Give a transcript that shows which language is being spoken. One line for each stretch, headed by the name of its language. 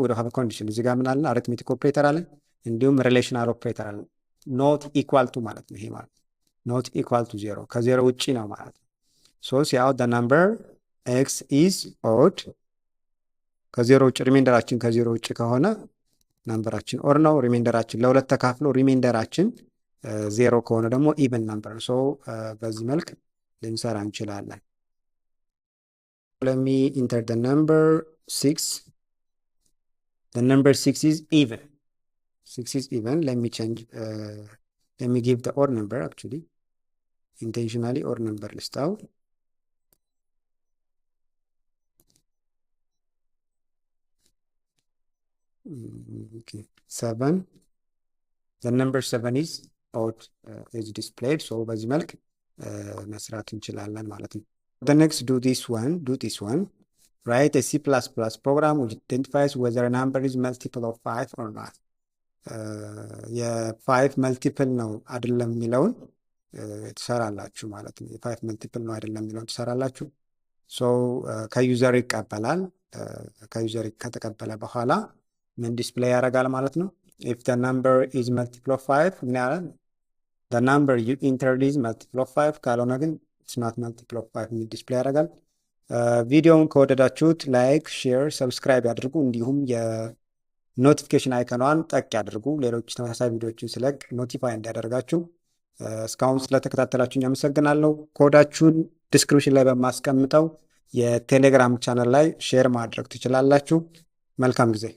Amharic: ወደ ኮንዲሽን እዚህ ጋር ምን አለ? አሪትሜቲክ ኦፕሬተር አለ፣ እንዲሁም ሪሌሽናል ኦፕሬተር አለ። ኖት ኢኳል ቱ ማለት ነው። ይሄ ማለት ኖት ኢኳል ቱ 0 ከዜሮ ውጪ ነው ማለት ነው።
English: so cout the number x is odd
Amharic: ከዜሮ ውጭ ሪሜንደራችን ከዜሮ ውጭ ከሆነ ነምበራችን ኦር ነው። ሪሜንደራችን ለሁለት ተካፍሎ ሪሜንደራችን 0 ከሆነ ደግሞ ኢቨን ነምበር ነው። ሶ በዚህ መልክ ልንሰራ እንችላለን።
English: let me enter the number 6. the number 6 is even. 6 is even. let me give the odd number actually intentionally odd number list out. okay 7 the number 7 is odd is displayed so
Amharic: በዚህ መልክ መስራት እንችላለን ማለት ነው።
English: the next do this one write a C++ program which identifies whether a number is multiple of 5 or not.
Amharic: የ5 መልቲፕል ነው አይደለም የሚለውን ትሰራላችሁ ማለት ነው። የ5 መልቲፕል ነው አይደለም የሚለውን ትሰራላችሁ። ሶ ከዩዘር ይቀበላል። ከዩዘር ከተቀበለ በኋላ ምን ዲስፕሌይ ያደርጋል ማለት ነው? ኢፍ
English: the number is multiple of 5
Amharic: ምን ያለን
English: the number you entered is multiple of 5
Amharic: ካልሆነ ግን
English: it's not multiple of 5
Amharic: የሚል ዲስፕሌይ ያደርጋል። ቪዲዮውን ከወደዳችሁት ላይክ፣ ሼር፣ ሰብስክራይብ ያድርጉ። እንዲሁም የኖቲፊኬሽን አይከኗን ጠቅ ያድርጉ። ሌሎች ተመሳሳይ ቪዲዮዎችን ስለቅ ኖቲፋይ እንዲያደርጋችሁ። እስካሁን ስለተከታተላችሁኝ አመሰግናለሁ። ኮዳችሁን ዲስክሪፕሽን ላይ በማስቀምጠው የቴሌግራም ቻናል ላይ ሼር ማድረግ ትችላላችሁ። መልካም ጊዜ